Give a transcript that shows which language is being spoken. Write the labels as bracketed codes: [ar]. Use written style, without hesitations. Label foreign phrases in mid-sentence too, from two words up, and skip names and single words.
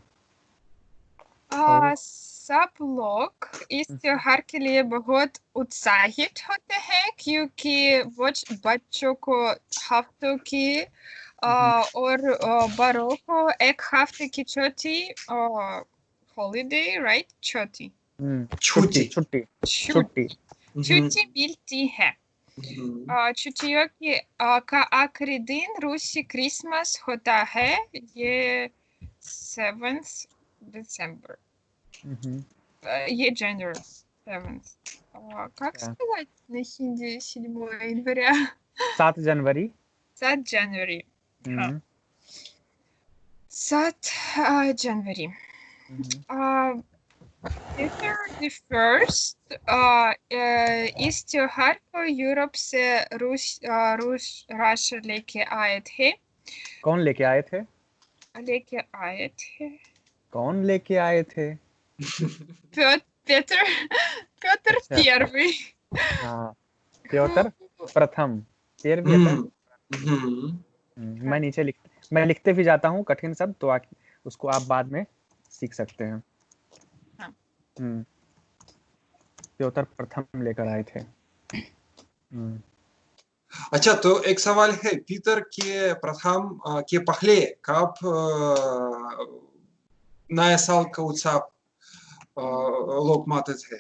[hi] सब लोग इस त्योहार के लिए बहुत उत्साहित होते हैं, क्योंकि वो बच्चों को हफ्तों की और बड़ों को एक हफ्ते की छुट्टी, [en] holiday, right, [hi] छुट्टी मिलती है। [en] छुट्टियों का आखिरी दिन रूसी क्रिसमस होता है, ये 7th December. ये January 7th. [ru] Как сказать на хинди 7 января? [hi] 7 जनवरी। [en] 7 January. हाँ. 7 January. [hi] Peter the First इस त्योहार को यूरोप से रूस राष्ट्र लेके आए थे। कौन लेके आए थे? लेके आए थे? कौन लेके आए थे? [ru] Петр [hi] अच्छा, [ru] Первый. [hi] हाँ, प्योतर प्रथम, [ru] первый это [hi] मैं नीचे मैं लिखते भी जाता हूँ कठिन शब्द, तो उसको आप बाद में सीख सकते हैं। हाँ। प्योतर प्रथम लेकर आए थे। अच्छा, तो एक सवाल है, पीटर के प्रथम के पहले कब नया साल का उत्सव लोग मानते थे?